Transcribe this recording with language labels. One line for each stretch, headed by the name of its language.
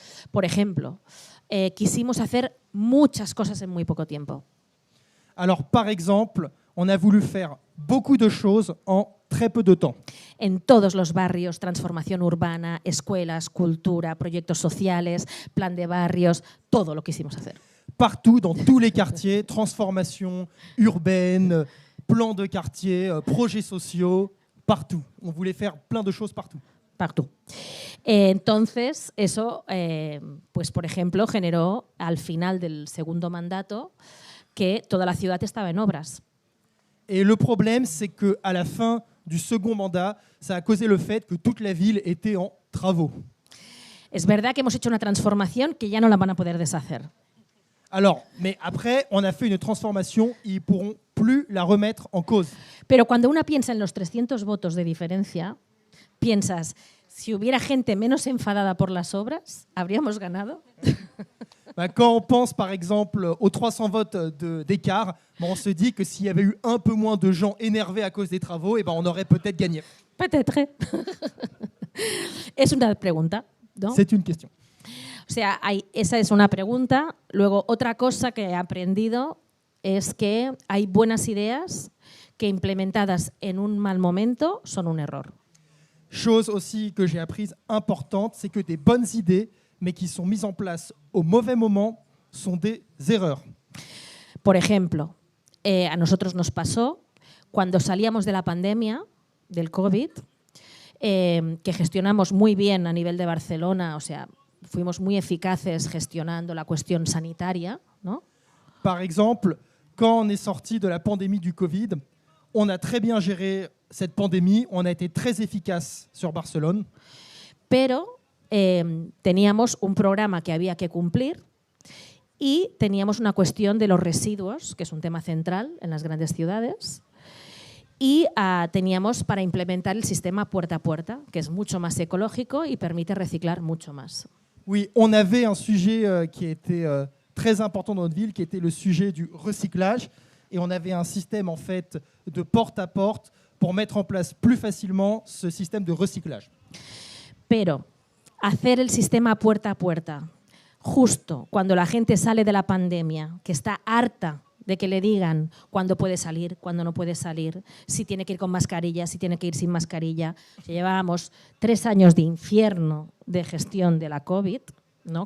Spanish: Por ejemplo, quisimos hacer muchas cosas en muy poco tiempo.
French: Alors, par exemple, on a voulu faire beaucoup de choses en très peu de temps.
Spanish: En todos los barrios, transformación urbana, escuelas, cultura, proyectos sociales, plan de barrios, todo lo quisimos hacer.
French: Partout, dans tous les quartiers, transformation urbaine, plan de quartier, projets sociaux, partout. On voulait faire plein de choses partout. Partout.
Spanish: Entonces, eso, pues por ejemplo, generó al final del segundo mandato que toda la ciudad estaba en obras.
French: Et le problème, c'est qu'à la fin du second mandat, ça a causé le fait que toute la ville était en travaux.
Spanish: Es verdad que hemos hecho una transformación que ya no la van a poder deshacer.
French: Alors, mais après, on a fait une transformation, ils ne pourront plus la remettre en cause.
Spanish: Pero cuando una piensa en los 300 votos de diferencia, piensas, si hubiera gente menos enfadada por las obras, ¿habríamos ganado?
French: Quand on pense par exemple aux 300 votes d'écart, on se dit que s'il y avait eu un peu moins de gens énervés à cause des travaux, on aurait peut-être gagné. Peut-être.
Spanish: Es una pregunta, ¿no?
French: C'est une question.
Spanish: O sea, esa es una pregunta. Luego, otra cosa que he aprendido es que hay buenas ideas que implementadas en un mal momento son un error.
French: Chose aussi que j'ai apprise importante, c'est que des bonnes idées, mais qui sont mises en place au mauvais moment, sont des erreurs.
Spanish: Por ejemplo, a nosotros nos pasó cuando salíamos de la pandemia, del COVID, que gestionamos muy bien a nivel de Barcelona, o sea, fuimos muy eficaces gestionando la cuestión sanitaria, ¿no?
French: Par exemple, quand on est sorti de la pandémie du Covid, on a très bien géré cette pandémie, on a été très efficace sur Barcelone.
Spanish: Pero teníamos un programa que había que cumplir y teníamos una cuestión de los residuos, que es un tema central en las grandes ciudades, y teníamos para implementar el sistema puerta a puerta, que es mucho más ecológico y permite reciclar mucho más.
French: Oui, on avait un sujet qui était très important dans notre ville, qui était le sujet du recyclage, et on avait un système en fait de porte à porte pour mettre en place plus facilement ce système de recyclage.
Spanish: Pero hacer el sistema puerta a puerta justo cuando la gente sale de la pandemia, que está harta de que le digan cuándo puede salir, cuándo no puede salir, si tiene que ir con mascarilla, si tiene que ir sin mascarilla. Llevábamos 3 años de infierno de gestión de la COVID, ¿no?